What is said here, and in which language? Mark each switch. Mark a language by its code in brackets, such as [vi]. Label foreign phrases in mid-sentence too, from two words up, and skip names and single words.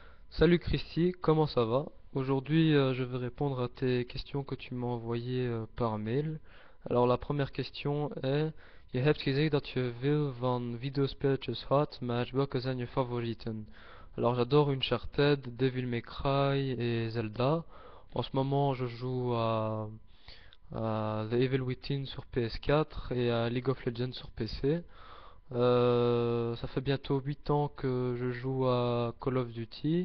[fr] Salut Christy, comment ça va? Aujourd'hui, je vais répondre à tes questions que tu m'as envoyées par mail. Alors la première question est: [nl] Je hebt gezegd dat je veel van videospelletjes houdt, maar welke zijn je favorieten? [fr] Alors j'adore Uncharted, Devil May Cry et Zelda. En ce moment, je joue à The Evil Within sur PS4 et à League of Legends sur PC. Ça fait bientôt 8 ans que je joue à Call of Duty.